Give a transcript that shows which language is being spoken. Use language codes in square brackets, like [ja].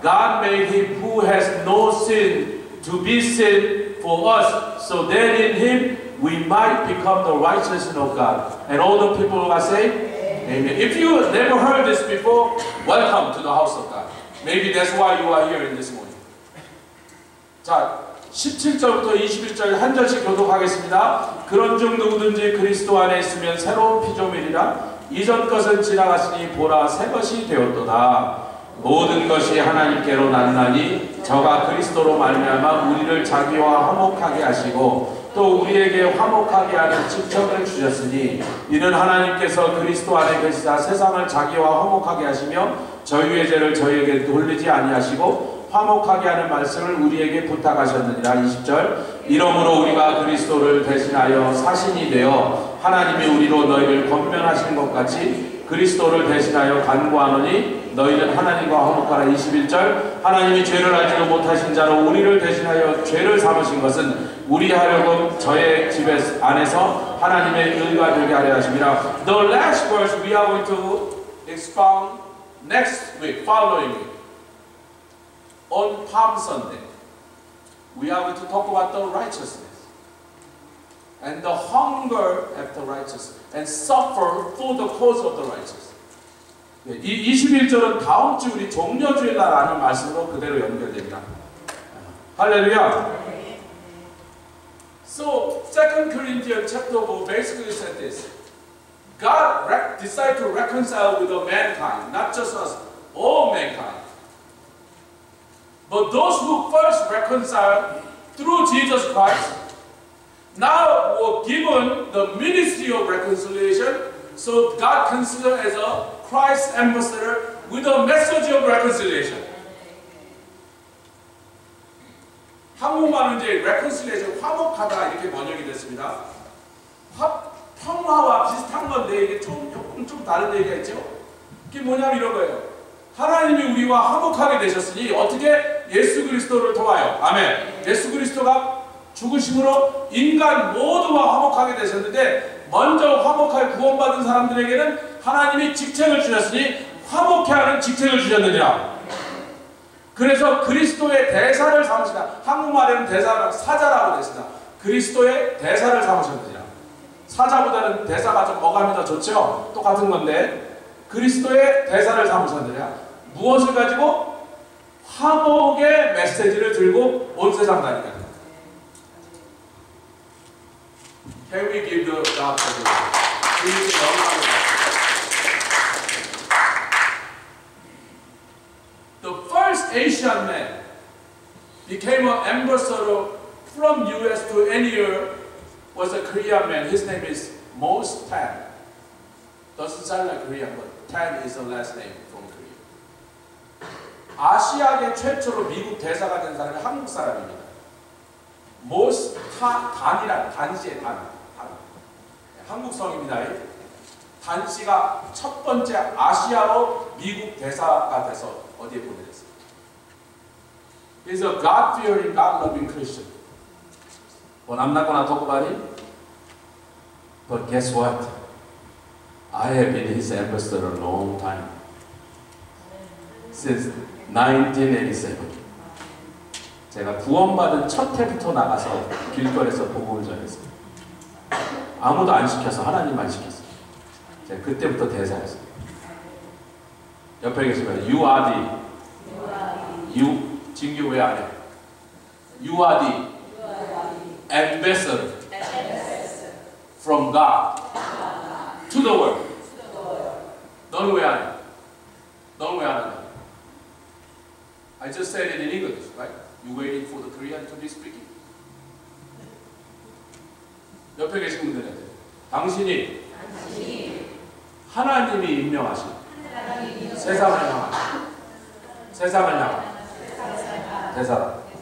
[en] God made Him who has no sin to be sin for us, so that in Him we might become the righteousness of God. And all the people will say, Amen. If you never heard this before, welcome to the house of God. Maybe that's why you are here in this morning. [ko] 자, 17절부터 21절 한 절씩 교독하겠습니다. 그런즉 누구든지 그리스도 안에 있으면 새로운 피조물이라. 이전 것은 지나갔으니 보라 새 것이 되었도다. 모든 것이 하나님께로 났나니 저가 그리스도로 말미암아 우리를 자기와 화목하게 하시고 또 우리에게 화목하게 하는 직책을 주셨으니 이는 하나님께서 그리스도 안에 계시다 세상을 자기와 화목하게 하시며 저희의 죄를 저희에게 돌리지 아니하시고 화목하게 하는 말씀을 우리에게 부탁하셨느니라. 20절. 이러므로 우리가 그리스도를 대신하여 사신이 되어 하나님이 우리로 너희를 권면하신 것 같이 그리스도를 대신하여 간구하노니 너희는 하나님과 화목하라. 21절. 하나님이 죄를 알지도 못하신 자로 우리를 대신하여 죄를 삼으신 것은 우리 하려고 저의 집에 안에서 하나님의 의가 되게 하려 하심이라. [en] The last verse we are going to expound next week, following week. On Palm Sunday, we are going to talk about the righteousness and the hunger after righteousness and suffer for the cause of the righteous. [ko] 이 21절은 다음 주 우리 종려주일날하는 말씀으로 그대로 연결됩니다. 할렐루야. [en] So 2 Corinthians chapter 4 basically said this. God decided to reconcile with the mankind, not just us, all mankind. But those who first reconciled through Jesus Christ now were given the ministry of reconciliation, so God considered as a Christ ambassador with a message of reconciliation. [ko] 한국말은 이제 reconciliation, 화목하다 이렇게 번역이 됐습니다. 평화와 비슷한 건데 이게 좀 다른 얘기가 있죠. 그게 뭐냐면 이런 거예요. 하나님이 우리와 화목하게 되셨으니 어떻게? 예수 그리스도를 통하여. 아멘. 예수 그리스도가 죽으심으로 인간 모두와 화목하게 되셨는데 먼저 화목하게 구원받은 사람들에게는 하나님이 직책을 주셨으니 화목해 하는 직책을 주셨느니라. 그래서 그리스도의 대사를 삼으시다. 한국말에는 대사를 사자라고 됐습니다. 그리스도의 대사를 삼으셨느니라. 사자보다는 대사가 좀 어감이 더 좋죠? 똑같은 건데 그리스도의 대사를 삼으셨느니라. 무엇을 가지고? 화목의 메시지를 들고 온 세상 다니까. [en] Can we give the God the The first Asian man became an ambassador from US to anywhere was a Korean man. His name is Mos Tan. Doesn't sound like Korean, but Tan is the last name from Korea. [ko] 아시아계 최초로 미국 대사가 된 사람이 한국 사람입니다. 모스 단이란 단씨의 단. 한국 성입니다. 단 씨가 첫 번째 아시아로 미국 대사가 돼서 어디에 보내졌어요? [en] He's a God-fearing, God-loving Christian. Well, I'm not going to talk about him. But guess what? I have been his ambassador a long time. Since 1987. [ko] 제가 구원받은 첫 해부터 나가서 길거리에서 복음을 전했어요. 아무도 안 시켜서 하나님만 시켰어요. 제가 그때부터 대사였어요. 옆에 계시면 [en] You are the You [ko] 진규 왜 안 해? [en] You are the ambassador from God to the world. [ko] 너는 왜 안 해? 너는 왜 안 하냐? [en] I just said it in English, right? You waiting for the Korean to be speaking? [ko] 옆에 계신 분들한테 당신이 하나님이 임명하신 세상을 향한 대사다.